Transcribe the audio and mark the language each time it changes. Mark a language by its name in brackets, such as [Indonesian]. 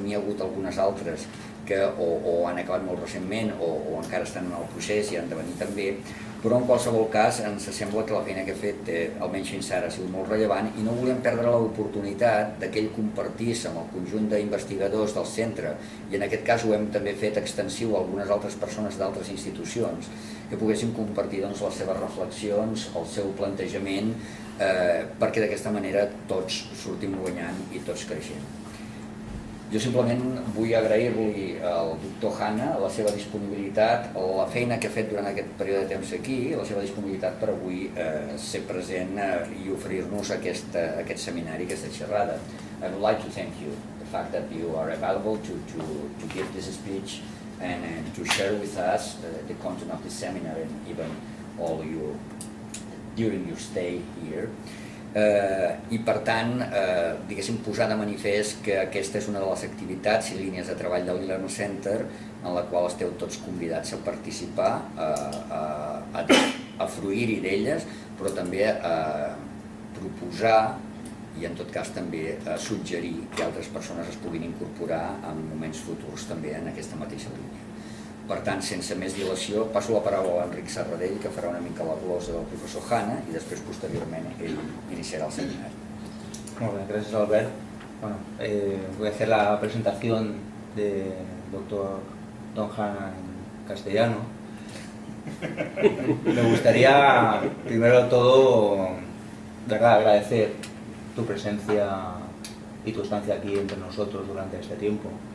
[Catalan] N'hi ha hagut algunes altres que o han acabat molt recentment o encara estan en el procés i han de venir també, però en qualsevol cas ens sembla que la feina que ha fet, almenys fins ara, ha sigut molt rellevant i no volem perdre l'oportunitat que ell compartís amb el conjunt d'investigadors del centre, i en aquest cas ho hem també fet extensiu a algunes altres persones d'altres institucions, que poguessin compartir les seves reflexions, el seu plantejament, perquè d'aquesta manera tots sortim guanyant i tots creixent. Jo simplement vull agrair-li al doctor Hanna la seva disponibilitat, la feina que ha fet durant aquest període de temps aquí, la seva disponibilitat per avui ser present i oferir-nos aquest seminari, aquesta xerrada. [English] I would like to thank you, the fact that you are available to give this speech and to share with us the content of the seminar and even all during your stay here. [Catalan] I per tant, diguéssim, posar de manifest que aquesta és una de les activitats i línies de treball de l'eLearn Center en la qual esteu tots convidats a participar, a fruir-hi d'elles, però també a proposar i en tot cas també a suggerir que altres persones es puguin incorporar en moments futurs també en aquesta mateixa línia. Per tant, sense més dilació, passo la paraula a l'Enric Serradell, que farà una mica la glosa del professor Hanna i després, posteriorment, ell [Spanish] iniciará el seminario. Muy bien, gracias Albert. Bueno, voy a hacer la presentación del doctor Don Hanna en castellano. Me gustaría, primero de todo, ¿verdad?, agradecer tu presencia y tu estancia aquí entre nosotros durante este tiempo.